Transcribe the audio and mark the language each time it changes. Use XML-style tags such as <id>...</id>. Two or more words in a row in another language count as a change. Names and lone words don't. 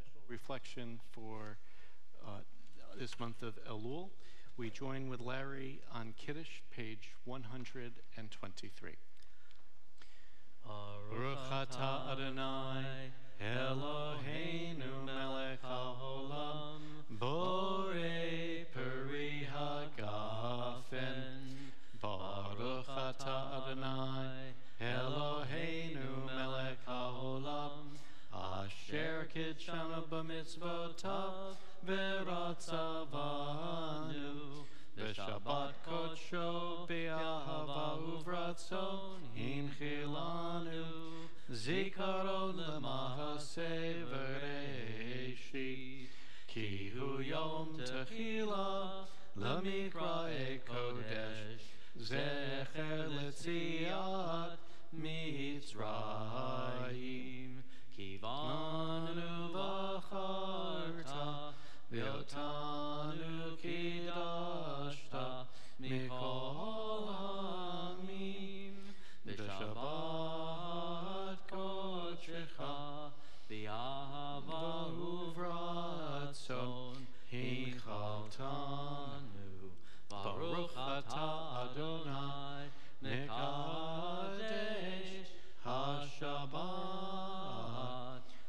<en>reflection for this month of Elul. We join with Larry on Kiddush, page 123.</en> <he>ברוך אתה אדני אלהינו מלך העולם בורא פרי הגפן. ברוך אתה אדני אלהינו מלך העולם אשר קדשנו במצותיו ורצה בנו, ושבת קדשו באהבה וברצון הנחילנו, זכרון למעשה בראשית, כי הוא יום תחלה למקראי קדש, זכר ליציאת מצרים, כי בנו בחרת ואותנו קדשת מכל העמים, ושבת קדשך באהבה וברצון הנחלתנו. ברוך אתה אדני מקדש השבת.</he>